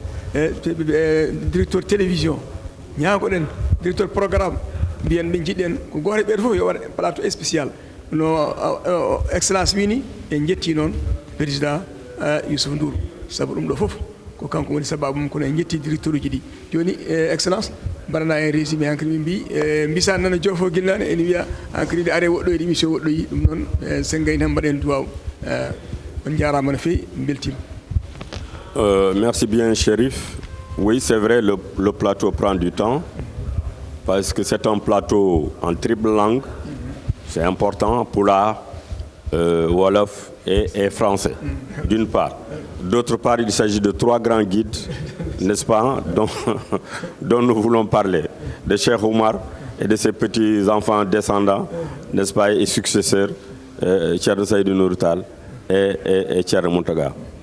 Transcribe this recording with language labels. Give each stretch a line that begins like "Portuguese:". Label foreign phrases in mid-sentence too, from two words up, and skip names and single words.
French: directeur télévision
Fula: ñaagoɗen
French: directeur programme
Fula: mbiyen ɓe jiɗɗen ko goto e ɓeeɗo fof yo waɗ
French: plateau spécial
Fula: no excellence wini en jetti noon président Youssou Ndour saabu ɗum ɗo fof ko kanko woni sababu mum kono en jetti directeur uji ɗi joni excellence mbaɗana en résumé hankkadi min mbi mbisa nana joofo guilnane ene wiya hankkadi nde are woɗɗoyde émission woɗɗoyi ɗum noon sen gayni tan mbaɗen duwaw on jarama no fewi beltima
French: merci bien Chérif. Oui, c'est vrai, le plateau prend du temps parce que c'est un plateau en triple langue. C'est important, Pulaar, Wolof et français, d'une part. D'autre part, il s'agit de 3 grands guides, n'est-ce pas, dont nous voulons parler, de Cheikh Oumar et de ses petits-enfants descendants, n'est-ce pas, et successeurs, Thierno Seydou Nourou Tall et Thierno Mountaga.